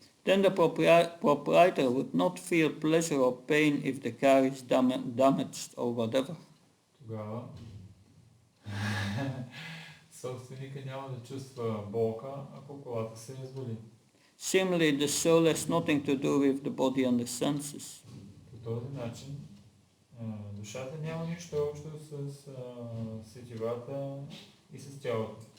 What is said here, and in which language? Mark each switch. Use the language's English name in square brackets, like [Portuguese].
[English] Then the proprietor would not feel pleasure or pain if the car is damaged or whatever. [Bulgarian] Тогава собственика няма да чувства болка, ако колата се развали. [English] Similarly, the soul has nothing to do with the body and the senses. [Bulgarian] По този начин душата няма нищо общо с сетивата и с тялото.